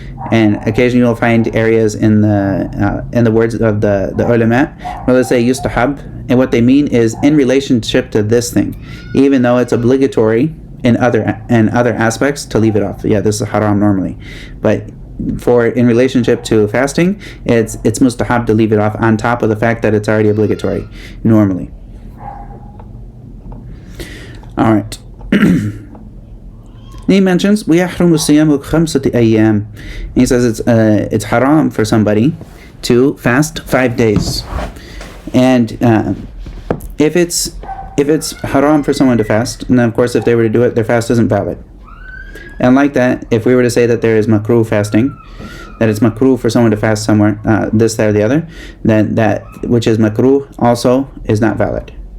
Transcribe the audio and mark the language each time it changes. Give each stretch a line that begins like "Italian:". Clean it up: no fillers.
English: And occasionally you'll find areas in the words of the ulama where they say yustahab, and what they mean is in relationship to this thing, even though it's obligatory in other aspects to leave it off. Yeah, this is haram normally, but in relationship to fasting, it's mustahab to leave it off on top of the fact that it's already obligatory normally. All right. He mentions
Arabic: وَيَحْرُمُ الصِّيَامُ خَمْسَةِ أَيَّامٍ.
English: He says it's haram for somebody to fast 5 days, and if it's haram for someone to fast, and then of course if they were to do it, their fast isn't valid. And like that, if we were to say that there is makruh fasting, that it's makruh for someone to fast somewhere, this, that, or the other, then that which is makruh also is not valid.